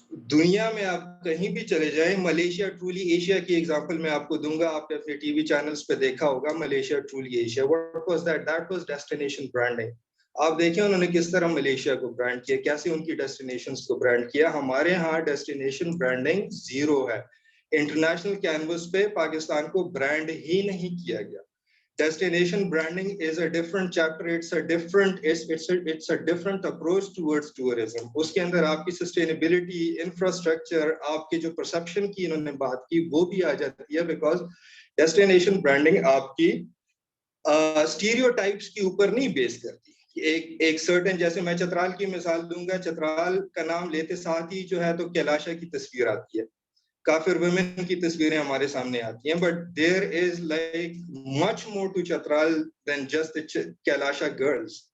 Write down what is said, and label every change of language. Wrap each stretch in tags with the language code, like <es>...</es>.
<ur>دنیا میں آپ کہیں بھی چلے جائیں, ملیشیا ٹرولی ایشیا کی ایگزامپل میں آپ کو دوں گا, آپ نے اپنے ٹی وی چینلز پہ دیکھا ہوگا Malaysia truly Asia.</ur> <en>What was that? That was destination branding.</en> <ur>آپ دیکھیں انہوں نے کس طرح ملیشیا کو برانڈ کیا, کیسے ان کی ڈیسٹینیشنز کو برانڈ کیا. ہمارے ہاں ڈیسٹینیشن برانڈنگ زیرو ہے. انٹرنیشنل کینوس پہ پاکستان کو برانڈ ہی نہیں کیا گیا.</ur> <en>Destination branding is a different chapter. It's a different approach towards tourism.</en> <ur>اس کے اندر آپ کی sustainability, infrastructure, آپ کی جو perception کی انہوں نے بات کی وہ بھی آ جاتی ہے,</ur> <en>because destination branding</en> <ur>آپ کی stereotypes کے اوپر نہیں بیس کرتی. ایک certain, جیسے میں چترال کی مثال دوں گا, چترال کا نام لیتے ساتھ ہی جو ہے تو کیلاشا کی تصویر آتی ہے, کافر ویمن کی تصویریں ہمارے سامنے آتی ہیں,</ur> <en>But there is like much more to Chitral then just Kalasha girls.</en>